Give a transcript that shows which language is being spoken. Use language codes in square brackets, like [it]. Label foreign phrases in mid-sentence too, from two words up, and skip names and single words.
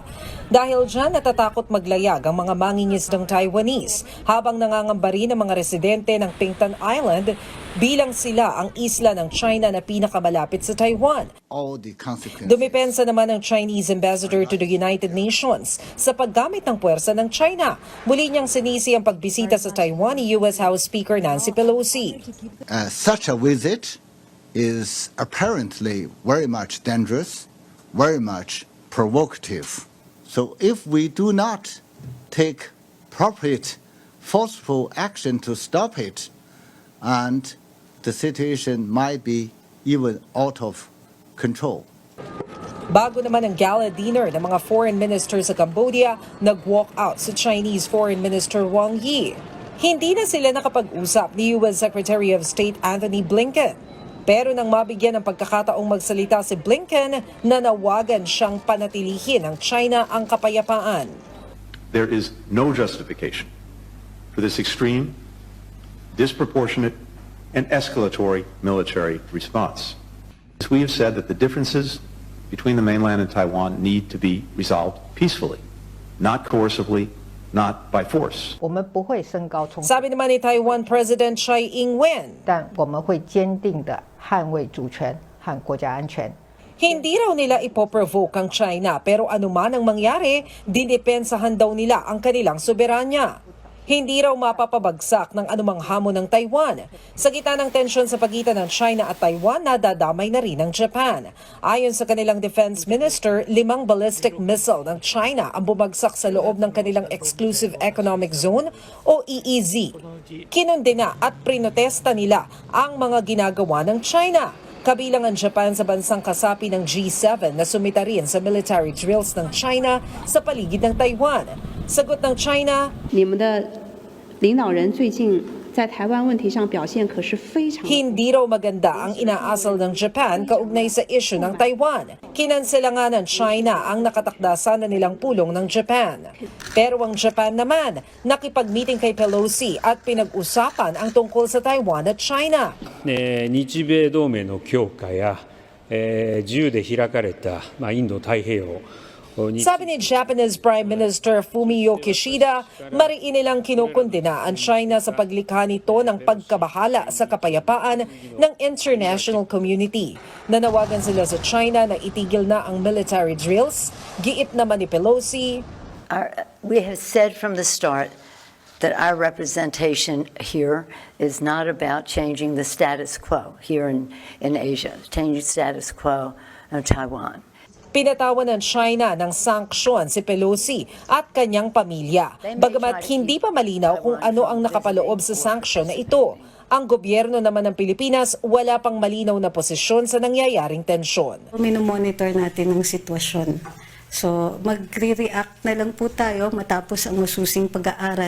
[tl] Dahil dyan, natatakot maglayag ang mga mangingisdang Taiwanese habang nangangamba rin ang mga residente ng Pingtan Island bilang sila ang isla ng China na pinakamalapit sa Taiwan. Dumipensa naman ang [en] Chinese ambassador to the United Nations [tl] sa paggamit ng puwersa ng China. Muli niyang sinisi ang pagbisita sa Taiwan ni U.S. House Speaker Nancy Pelosi. [en] Such a visit is apparently very much dangerous, very much provocative. So if we do not take appropriate, forceful action to stop it, and the situation might be even out of control. [tl] Bago naman ang gala dinner ng mga [en] foreign minister [tl] sa Cambodia, nag-walk out sa Chinese Foreign Minister Wang Yi. Hindi na sila nakapag-usap ni U.S. Secretary of State Antony Blinken. Pero nang mabigyan ng pagkakataong magsalita si Blinken, nanawagan siyang panatilihin ng China ang kapayapaan. [en] There is no justification for this extreme, disproportionate, and escalatory military response. We have said that the differences between the mainland and Taiwan need to be resolved peacefully, not coercively, not by force. [tl] Sabi naman ni Taiwan President Tsai Ing-wen, [zh] 但我们会坚定地捍卫主权和国家安全。 [tl] hindi raw nila ipoprovoke ang China pero anuman ang mangyari, dinipensahan daw nila ang kanilang soberanya. Hindi raw mapapabagsak ng anumang hamon ng Taiwan. Sa gitna ng tensyon sa pagitan ng China at Taiwan, nadadamay na rin ang Japan. Ayon sa kanilang [en] defense minister, [tl] 5 [en] ballistic missile [tl] ng China ang bumagsak sa loob ng kanilang [en] Exclusive Economic Zone [tl] o EEZ. Kinundina at prinotesta nila ang mga ginagawa ng China. Kabilang ang Japan sa bansang kasapi ng G7 na sumita rin sa [en] military drills [tl] ng China sa paligid ng Taiwan. Sagot ng China, [zh] 你们的领导人最近在台湾问题上表现可是非常 [tl] hindi raw maganda ang inaasal ng Japan kaugnay sa issue ng Taiwan. Kinansela nga ng China ang nakatakdasan na nilang pulong ng Japan. Pero ang Japan naman, nakipag-meeting kay Pelosi at pinag-usapan ang tungkol sa Taiwan at China. [ja] 日米同盟の強化や、自由で開かれた、インド太平洋 [tl] Sabi ni Japanese Prime Minister Fumio Kishida, mariin nilang kinukundina ang China sa paglikha nito ng pagkabahala sa kapayapaan ng [en] international community. [tl] Nanawagan sila sa China na itigil na ang [en] military drills. [tl] Giit naman ni Pelosi, [en] we have said from the start that our representation here is not about changing the status quo here in Asia, changing the status quo of Taiwan. [tl] pinatawan ng China ng sanksyon si Pelosi at kanyang pamilya. Bagamat hindi pa malinaw kung ano ang nakapaloob sa sanksyon na ito. Ang gobyerno naman ng Pilipinas wala pang malinaw na posisyon sa nangyayaring tensyon. Minomonitor natin ang sitwasyon. So magre-react na lang po tayo matapos ang masusing pag-aaral.